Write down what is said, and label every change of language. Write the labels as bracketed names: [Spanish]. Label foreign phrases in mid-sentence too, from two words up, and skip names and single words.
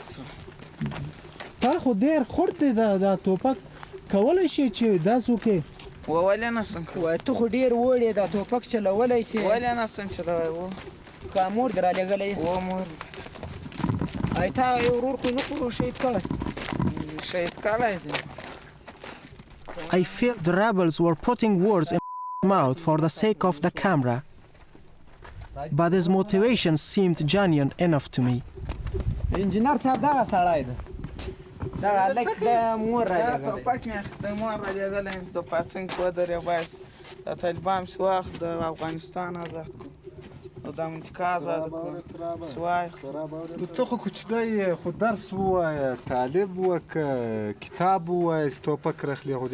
[Pashto] تا خو ډېر خورد دی دا توپک کولی شي چې داسې وکړې ولې نه شم وایي ته خو ډېر وړ یې دا توپک چلولی شي ولې نه شم چلوی که مور دې رالیږلی مور ای تا یو ورور خو نه خو شهید کړی شهید کړی دی [English] I felt the rebels were putting words in my mouth for the sake of the camera, but his motivation seemed genuine enough to me. [Pashto] انجینر صاحب دغه سړی دی دغه هلک د مور رالیږلی توپک مې اخیستی مور رالیږلی د پاڅون کې ودرېږه باید د طالبان پسې واخلو د افغانستان ازاد کړو او دا منطقه ازاده کړو سوای ته خو کوچنی خو درس ووایه تعلیم وکړه کتاب ووایه توپک راخلي خو